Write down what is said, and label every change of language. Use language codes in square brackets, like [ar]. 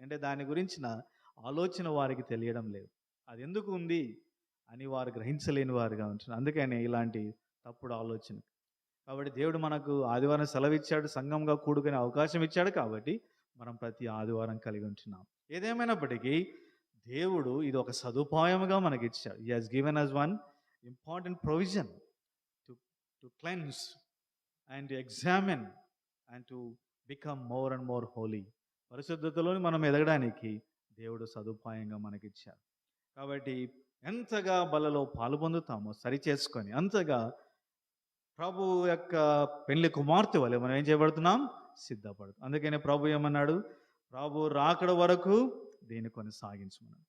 [te] అంటే దాని గురించిన ఆలోచన వారికి తెలియడం లేదు, అది ఎందుకు ఉంది అని వారు గ్రహించలేని వారుగా ఉంటున్నారు. అందుకని ఇలాంటి తప్పుడు ఆలోచన. కాబట్టి దేవుడు మనకు ఆదివారం సెలవు ఇచ్చాడు, సంఘంగా కూడుకునే అవకాశం ఇచ్చాడు. కాబట్టి మనం ప్రతి ఆదివారం కలిగి ఉంటున్నాం. ఏదేమైనప్పటికీ దేవుడు ఇది ఒక సదుపాయముగా మనకి ఇచ్చాడు. [en] He has given us one important provision to cleanse and to examine and to become more and more holy. [te] పరిశుద్ధతలోని మనం ఎదగడానికి దేవుడు సదుపాయంగా మనకిచ్చాడు. కాబట్టి ఎంతగా బలలో పాలు పొందుతామో సరి చేసుకొని అంతగా ప్రభు యొక్క పెళ్లి కుమార్తె వలె మనం ఏం చేయబడుతున్నాం? సిద్ధపడుతున్నాం. అందుకనే ప్రభు ఏమన్నాడు? ప్రభు రాకడ వరకు దీన్ని కొనసాగించమన్నాడు.